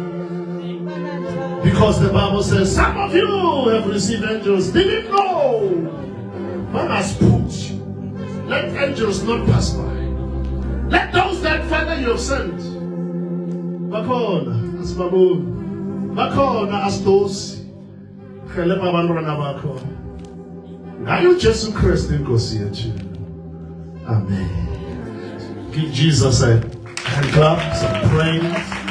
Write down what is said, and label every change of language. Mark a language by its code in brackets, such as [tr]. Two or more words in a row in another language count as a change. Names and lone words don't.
[en] because the Bible says some of you have received angels. Didn't know. One must put. Let angels not pass by. Let those that Father you have sent. [zu] Bakhona asibaboni. Bakhona asidosi. Helpa abantwana bakho. Ngayo Jesu Kristu inkosi yethu. Amen. [en] Give Jesus a hand clap, some praise.